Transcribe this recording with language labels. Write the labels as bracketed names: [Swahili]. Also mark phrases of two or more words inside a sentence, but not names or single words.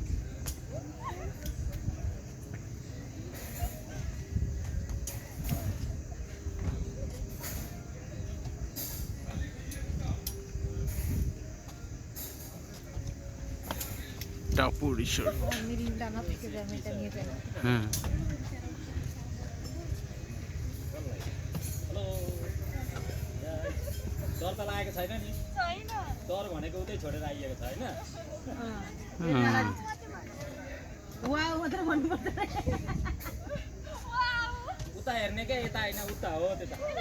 [Bangla] টাপু রিসোর্ট। মিল ডাঙা থেকে যে আমি এটা নিয়ে যাই। হ্যাঁ [Nepali] डर त लागेको छैन नि डर भनेको उतै छोडेर आइएको छ होइन वाउ मात्र भन्नुपर्छ। उता हेर्ने क्या यता होइन उता हो त्यता